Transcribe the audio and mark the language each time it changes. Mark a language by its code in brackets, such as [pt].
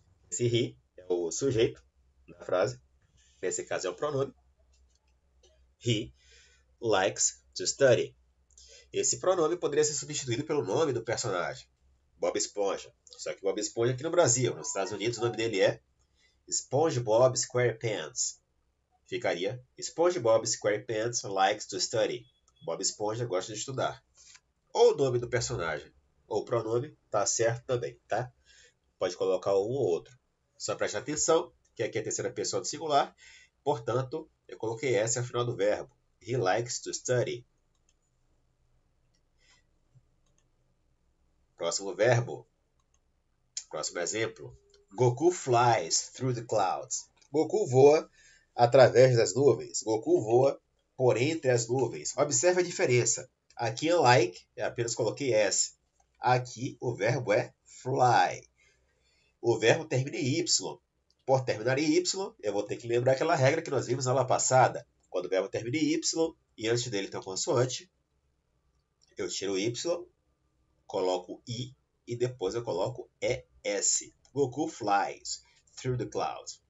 [pt] Esse he é o sujeito da frase. Nesse caso é o pronome. [en] He likes to study. [pt] Esse pronome poderia ser substituído pelo nome do personagem. Bob Esponja. Só que Bob Esponja aqui no Brasil. Nos Estados Unidos o nome dele é SpongeBob SquarePants. [en] Ficaria SpongeBob SquarePants likes to study. [pt] Bob Esponja gosta de estudar. Ou o nome do personagem, ou o pronome, tá certo também, tá? Pode colocar um ou outro. Só preste atenção que aqui é a terceira pessoa do singular, portanto, eu coloquei S ao final do verbo. [en] He likes to study. [pt] Próximo verbo. Próximo exemplo. [en] Goku flies through the clouds. [pt] Goku voa através das nuvens. Goku voa por entre as nuvens. Observe a diferença. Aqui em like, eu apenas coloquei S. Aqui o verbo é fly. O verbo termina em Y. Por terminar em Y, eu vou ter que lembrar aquela regra que nós vimos na aula passada. Quando o verbo termina em Y e antes dele tem uma consoante, eu tiro o Y, coloco I e depois eu coloco ES. [en] Goku flies through the clouds.